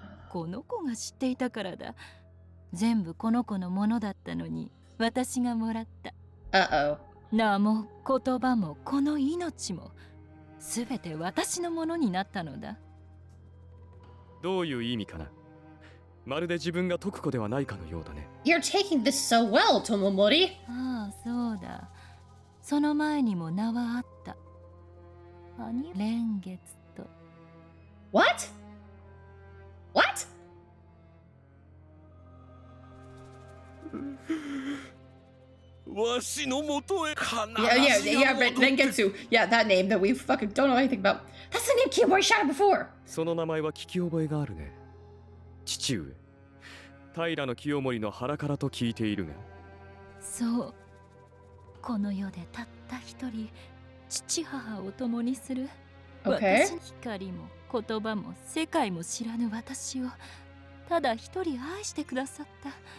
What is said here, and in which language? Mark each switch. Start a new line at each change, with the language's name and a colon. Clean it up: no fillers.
Japanese: この子が知っていたからだ。全部この子のものだったのに私がもらった。
English: Uh-oh.
Japanese: 名も言葉もこの命もすべて私のものになったのだ。どういう意味かな？まるで自分が徳子ではないかのようだね。
English: You're taking this so well, Tomomori.
Japanese: ああ、そうだ。その前にも名はあった。兄蓮月と。
English: What? What?
Japanese: わしのもとへ
English: Yeah, Rengetsu. Yeah, that name that we fucking don't know anything about. That's the name Kiyomori shouted before.
Japanese: その名前は聞き覚えがあるね。父上。平清盛の腹からと聞いているが。そう。この世でたった一人、父母を共にする。
English: Okay.
Japanese: 私の光も言葉も世界も知らぬ私をただ一人愛してくださった。